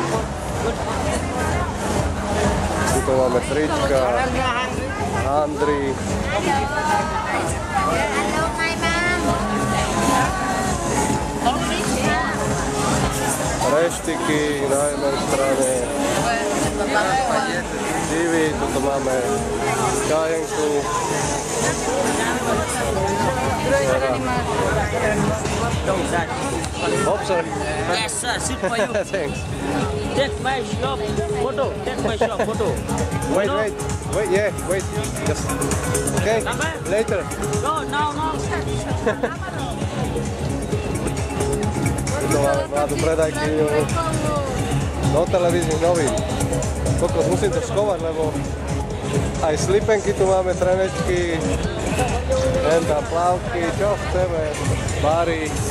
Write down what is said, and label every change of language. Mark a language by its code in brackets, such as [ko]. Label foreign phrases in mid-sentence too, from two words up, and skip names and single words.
[sk] Tu máme trička, handry. Reštiky na jednej strane. Divy, tuto máme kajenku. [en] Hope, sorry. Yes, sir. Sit for you. Thanks. Take my shop photo. Take my shop photo. Wait, yeah, wait. Just, okay, later. No, now. [sk] Tu máme mladú predajkyňu do televíznych novín. Kokos, musím to skovať, lebo aj slipenky tu máme, trenečky, tam plavky, čo chceme, bary.